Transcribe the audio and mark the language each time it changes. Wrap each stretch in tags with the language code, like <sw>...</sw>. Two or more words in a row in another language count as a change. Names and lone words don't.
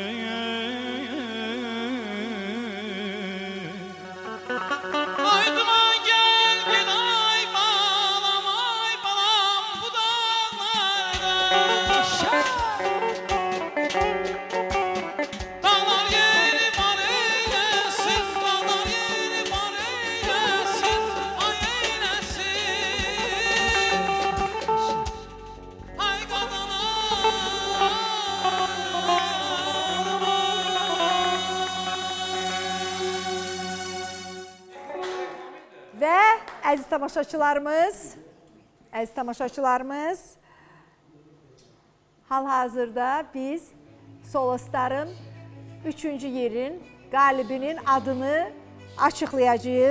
<az>Ay duman gel gel ay balam bu dağlarda. Dağlar yeri var eylesin, dağlar yeri var eylesin, ay eylesin. Ay Və əziz tamaşaçılarımız, hal-hazırda biz Solostar'ın 3-cü yerin qalibinin adını açıqlayacağıq.</az>